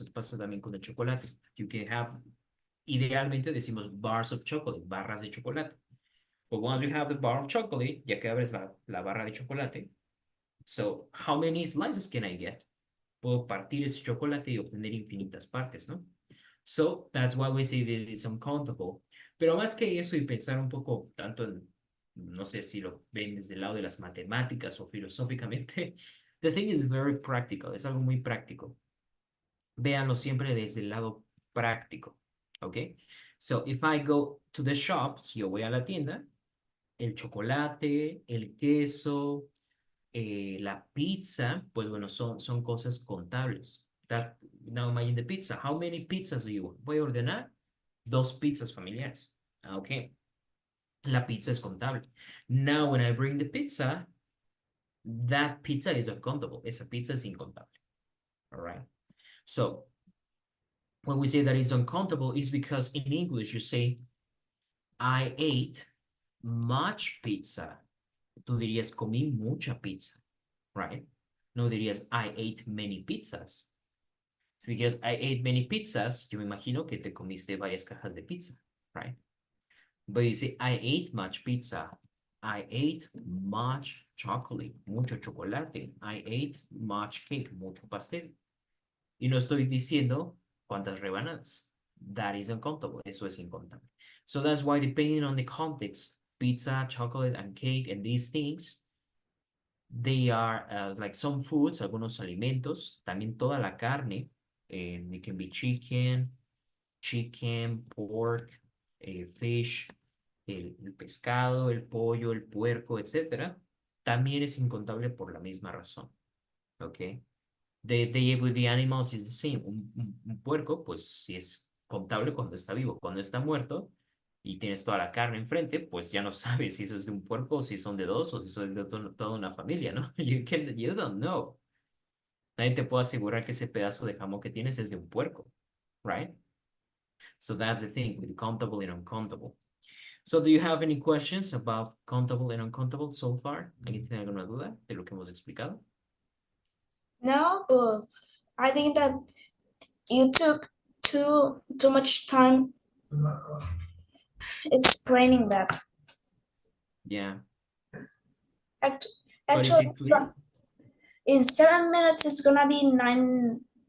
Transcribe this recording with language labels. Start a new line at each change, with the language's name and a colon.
Spanish: Eso pasa también con el chocolate.
English: You can have,
Spanish: idealmente decimos
English: bars of chocolate,
Spanish: barras de chocolate.
English: But once you have the bar of chocolate,
Spanish: ya que abres la barra de chocolate,
English: so how many slices can I get?
Spanish: Puedo partir ese chocolate y obtener infinitas partes, ¿no?
English: So that's why we say that it's uncountable.
Spanish: Pero más que eso y pensar un poco tanto en, no sé si lo ven desde el lado de las matemáticas o filosóficamente,
English: the thing is very practical,
Spanish: es algo muy práctico. Véanlo siempre desde el lado práctico, ¿ok?
English: So if I go to the shop,
Spanish: si yo voy a la tienda, el chocolate, el queso, la pizza, pues bueno, son cosas contables.
English: Now imagine the pizza. How many pizzas do you want?
Spanish: Voy a ordenar 2 pizzas familiares.
English: Ok.
Spanish: La pizza es contable.
English: Now when I bring the pizza, that pizza is uncountable.
Spanish: Esa pizza es incontable.
English: All right. So when we say that it's uncountable, it's because in English you say, I ate much pizza.
Spanish: Tú dirías, comí mucha pizza,
English: right?
Spanish: No dirías,
English: I ate many pizzas.
Spanish: Si dirías, I ate many pizzas, yo me imagino que te comiste varias cajas de pizza, right?
English: But you say, I ate much pizza. I ate much chocolate,
Spanish: mucho chocolate.
English: I ate much cake,
Spanish: mucho pastel. Y no estoy diciendo cuántas rebanadas.
English: That is uncountable.
Spanish: Eso es incontable.
English: So that's why, depending on the context, pizza, chocolate, and cake, and these things, they are like some foods,
Spanish: algunos alimentos, también toda la carne,
English: it can be chicken, pork, fish,
Spanish: el pescado, el pollo, el puerco, etcétera, también es incontable por la misma razón.
English: Okay. With the animals is the same.
Spanish: Un puerco, pues sí es contable cuando está vivo. Cuando está muerto y tienes toda la carne enfrente, pues ya no sabes si eso es de un puerco, o si son de 2, o si eso es de toda una familia, ¿no?
English: You don't know.
Spanish: Nadie te puede asegurar que ese pedazo de jamón que tienes es de un puerco,
English: right? So that's the thing with countable and uncountable. So do you have any questions about countable and uncountable so far?
Spanish: ¿Alguien tiene alguna duda de lo que hemos explicado?
English: No, but I think that you took too much time explaining that. Yeah. Act- But is Actually, it clear? in 7 minutes, it's gonna be 9.